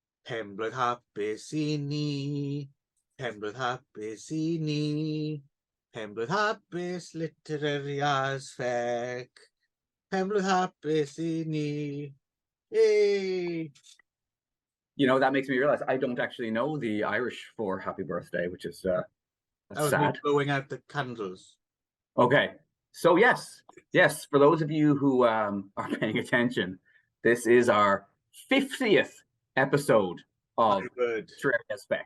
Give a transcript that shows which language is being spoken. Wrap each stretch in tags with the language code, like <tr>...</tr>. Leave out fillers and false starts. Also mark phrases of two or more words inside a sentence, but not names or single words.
<cy>Penblwydd hapus I ni, penblwydd hapus I ni, penblwydd hapus</cy> <en>literary as feck,</en> <cy>penblwydd hapus I ni. Yay!</cy> <en>You know, that makes me realize I don't actually know the Irish for happy birthday, which is That was sad. me blowing out the candles. Okay, so yes, for those of you who are paying attention, this is our 50th episode of Trivia Spec.</en>